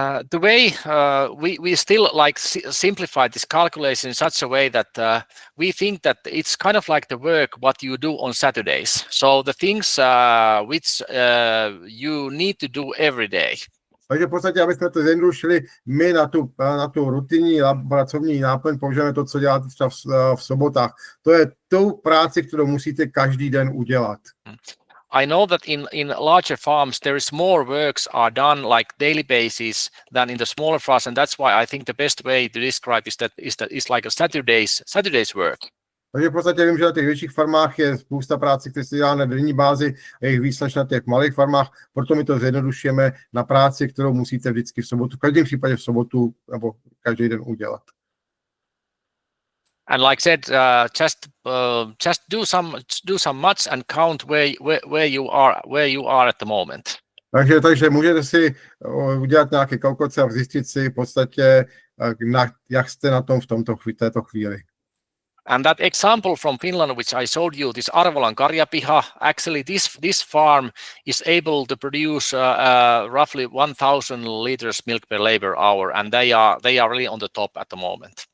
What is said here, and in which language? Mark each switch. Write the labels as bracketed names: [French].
[English] The way we still like simplify this calculation in such a way that we think that it's kind of like the work what you do on Saturdays. So the things which you need to do every day. [Czech] Takže v podstatě, aby jsme to zjednodušili, my na tu rutinní pracovní náplň použijeme to, co děláte třeba v sobotách. To je tou práci, kterou musíte každý den udělat. [English] I know that in larger farms there is more works are done like daily basis than in the smaller farms, and that's why I think the best way to describe is that it's like a Saturday's work. [Czech] Takže v podstatě vím, že na těch větších farmách je spousta práce, které se dělá na denní bázi a jich víc než na těch malých farmách, proto my to zjednodušujeme na práci, kterou musíte vždycky v sobotu, v každém případě v sobotu nebo každý den udělat. [English] And like said, just do some much and count where you are at the moment. [Czech] Takže můžete si udělat nějaké kalkulace a zjistit si v podstatě, jak jste na tom v této chvíli. [English] And that example from Finland, which I showed you, this Arvolan Karjapiha, actually this farm is able to produce roughly 1,000 liters milk per labor hour, and they are really on the top at the moment.